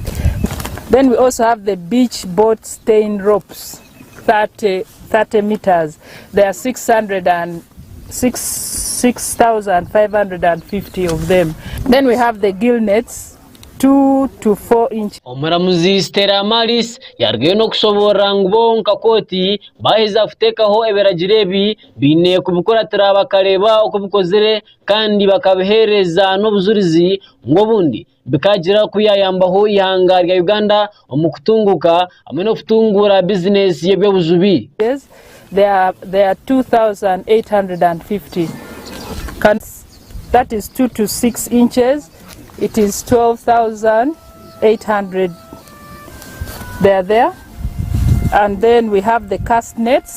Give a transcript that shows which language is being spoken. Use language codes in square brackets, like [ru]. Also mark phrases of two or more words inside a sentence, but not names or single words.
[en] Then we also have the beach boat stain ropes, 30 meters. There are 6,550 of them. Then we have the gill nets, 2 to 4 inches. [nyn] Omuramuzi Stella Maris yarugayo n'okushobora ngu bonka kooti baheza kutekaho ebiragirebi biine kubikoratira bakareba uko bikozere kandi bakabihereza n'obujulizi ng'obundi bikagira kuyayambaho ihanga rya Uganda omu kutunguka hamwe n'okutungura business y'ebyobujubi. [en] Yes, there are 2,850. That is 2 to 6 inches. It is 12,800. They are there. And then we have the cast nets.